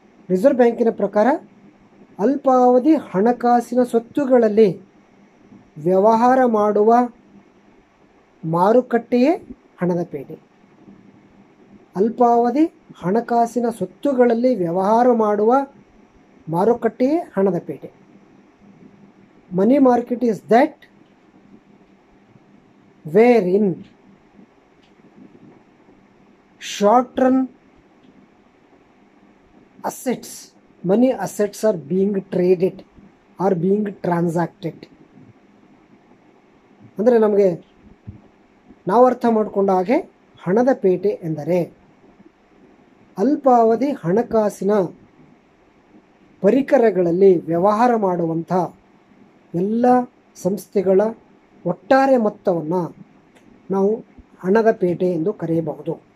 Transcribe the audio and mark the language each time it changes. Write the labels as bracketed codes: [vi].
[kn] Reserve ಬ್ಯಾಂಕಿನ ಪ್ರಕಾರ ಅಲ್ಪಾವಧಿ ಹಣಕಾಸಿನ ಸ್ವತ್ತುಗಳಲ್ಲಿ ವ್ಯವಹಾರ ಮಾಡುವ ಮಾರುಕಟ್ಟೆಯೇ ಹಣದ ಪೇಟೆ. ಅಲ್ಪಾವಧಿ ಹಣಕಾಸಿನ ಸ್ವತ್ತುಗಳಲ್ಲಿ ವ್ಯವಹಾರ ಮಾಡುವ ಮಾರುಕಟ್ಟೆಯೇ ಹಣದ ಪೇಟೆ. [en] Money market is that wherein short run assets, money assets are being traded or being transacted. [kn] ಅಂದರೆ ನಮಗೆ ನಾವು ಅರ್ಥ ಮಾಡಿಕೊಂಡ ಹಾಗೆ ಹಣದ ಪೇಟೆ ಎಂದರೆ ಅಲ್ಪಾವಧಿ ಹಣಕಾಸಿನ ಪರಿಕರಗಳಲ್ಲಿ ವ್ಯವಹಾರ ಮಾಡುವಂಥ ಎಲ್ಲ ಸಂಸ್ಥೆಗಳ ಒಟ್ಟಾರೆ ಮೊತ್ತವನ್ನು ನಾವು ಹಣದ ಪೇಟೆ ಎಂದು ಕರೆಯಬಹುದು.